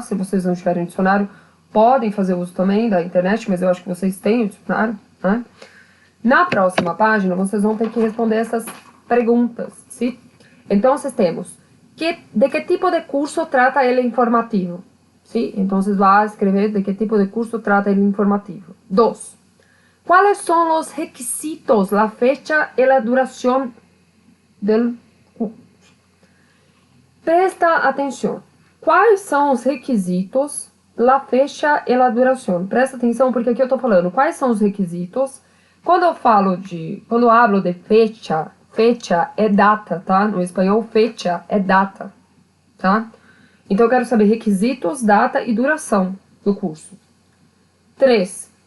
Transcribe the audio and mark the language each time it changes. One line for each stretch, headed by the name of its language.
Portuguese: Se vocês não tiverem dicionário, podem fazer uso também da internet, mas eu acho que vocês têm o dicionário, né? Na próxima página, vocês vão ter que responder essas perguntas, sim? Então, nós temos, de que tipo de curso trata ele informativo? ¿Sí?
Spanish: Entonces va a escribir de qué tipo de curso trata el informativo. 2. ¿Cuáles son los requisitos, la fecha y la duración del curso?
Portuguese: Presta atenção. Quais são os requisitos,
Spanish: la fecha
Portuguese: e
Spanish: la
Portuguese: duração? Presta atenção porque aqui eu tô falando quais são os requisitos. Quando eu
Spanish: hablo de fecha,
Portuguese: fecha é data, tá? No espanhol, fecha é data, tá? Então eu quero saber requisitos, data e duração do curso. 3.